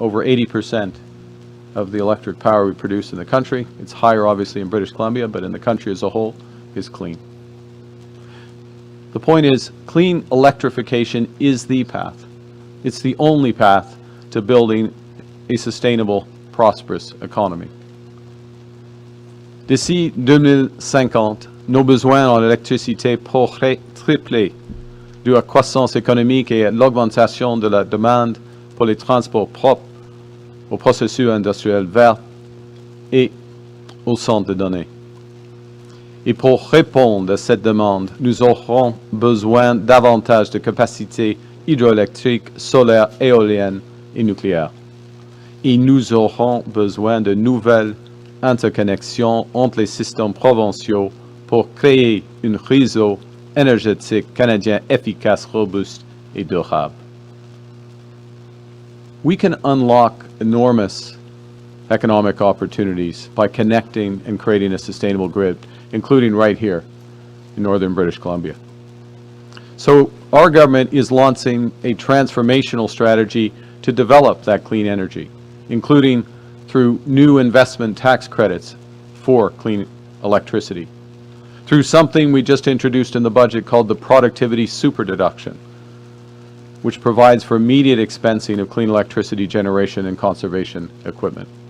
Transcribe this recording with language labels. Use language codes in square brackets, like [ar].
[en] Over 80% of the electric power we produce in the country, it's higher obviously in British Columbia, but in the country as a whole, is clean. The point is, clean electrification is the path. It's the only path to building a sustainable, prosperous economy. [fr] D'ici 2050, nos besoins en électricité pourraient tripler dû à la croissance économique et à l'augmentation de la demande pour les transports propres, aux processus industriels verts et aux centres de données. Et pour répondre à cette demande, nous aurons besoin davantage de capacités hydroélectriques, solaires, éoliennes et nucléaires. Et nous aurons besoin de nouvelles interconnexions entre les systèmes provinciaux pour créer un réseau énergétique canadien efficace, robuste et durable. [en] We can unlock enormous economic opportunities by connecting and creating a sustainable grid, including right here in northern British Columbia. So our government is launching a transformational strategy to develop that clean energy, including through new investment tax credits for clean electricity, through something we just introduced in the budget called the Productivity Super Deduction, which provides for immediate expensing of clean electricity generation and conservation equipment.